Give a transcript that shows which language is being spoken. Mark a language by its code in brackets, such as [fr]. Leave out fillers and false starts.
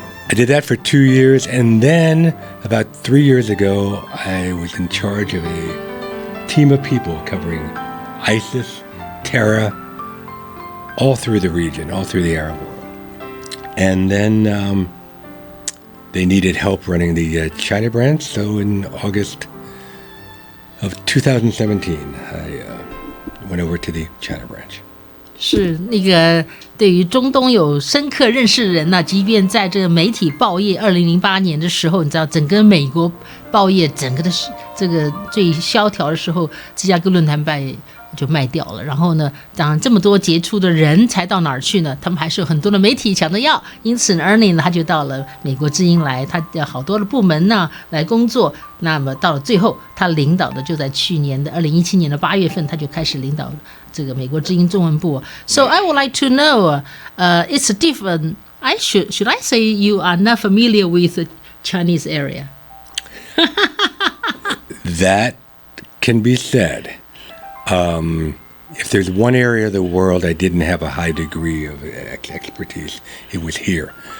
[en] I did that for 2 years, and then about 3 years ago, I was in charge of a team of people covering ISIS, terror, all through the region, all through the Arab world. And then they needed help running the China branch, so in August of 2017, I went over to the China branch. [zh] 是那个对于中东有深刻认识的人呢，即便在这个媒体报业2008年的时候，你知道整个美国报业整个的这个最萧条的时候，芝加哥论坛办就卖掉了。然后呢，当然这么多杰出的人才到哪儿去呢？他们还是有很多的媒体抢着要，因此 Ernest 呢他就到了美国之音来，他有好多的部门呢来工作。那么到了最后，他领导的就在去年的2017年的8月份，他就开始领导这个美国之音中文部。 [en] So I would like to know, it's different. Should I say you are not familiar with the Chinese area? That can be said. If there's one area of the world I didn't have a high degree of expertise, it was here.